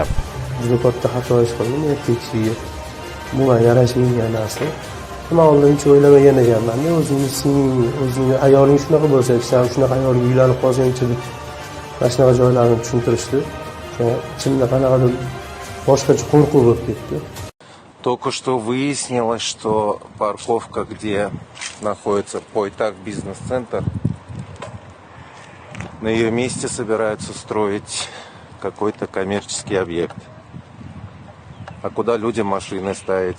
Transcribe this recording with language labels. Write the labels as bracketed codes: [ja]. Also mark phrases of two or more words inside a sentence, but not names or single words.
[uz] Juda katta xato ish qildim, erkakchiga. Bu menga yarashmagan narsa. Nima oldin hech o'ylamagan ekanman. O'zingni ayoling shunaqa bo'lsa, sen shunaqa ayolga uylanib qolsang-chi deb mana shunaqa joylarni tushuntirishdi. Ichimda qanaqadir boshqacha qo'rquv bo'lib ketdi. [ru] Только что выяснилось, что парковка, где находится Пойтак бизнес-центр, на ее месте собираются строить какой-то коммерческий объект. А куда людям машины ставить?